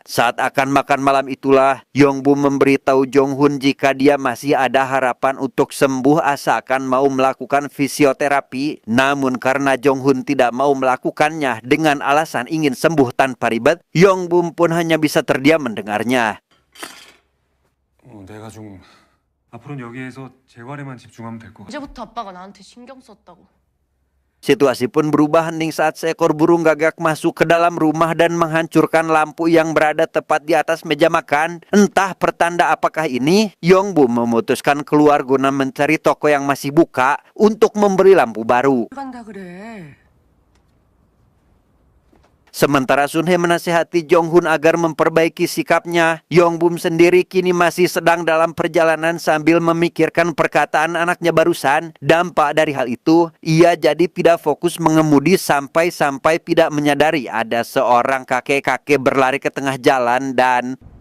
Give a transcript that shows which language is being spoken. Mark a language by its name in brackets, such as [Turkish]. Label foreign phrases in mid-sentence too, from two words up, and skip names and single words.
[Indonesian] Saat akan makan malam itulah, Yongbum memberitahu Jong Hun jika dia masih ada harapan untuk sembuh asalkan mau melakukan fisioterapi. Namun karena Jong Hun tidak mau melakukannya dengan alasan ingin sembuh tanpa ribet, Yongbum pun hanya bisa terdiam mendengarnya. [Korean] 내가 좀 앞으로는 여기에서 재활에만 집중하면 될 것 같아. 이제부터 아빠가 나한테 신경 썼다고. [Indonesian] Situasi pun berubah hening saat seekor burung gagak masuk ke dalam rumah dan menghancurkan lampu yang berada tepat di atas meja makan. Entah pertanda apakah ini, Yongbum memutuskan keluar guna mencari toko yang masih buka untuk membeli lampu baru. [Korean] 간다 그래. [Indonesian] Sementara Sun He menasihati Jong Hun agar memperbaiki sikapnya, Yongbum sendiri kini masih sedang dalam perjalanan sambil memikirkan perkataan anaknya barusan. Dampak dari hal itu, ia jadi tidak fokus mengemudi sampai-sampai tidak menyadari ada seorang kakek-kakek berlari ke tengah jalan dan...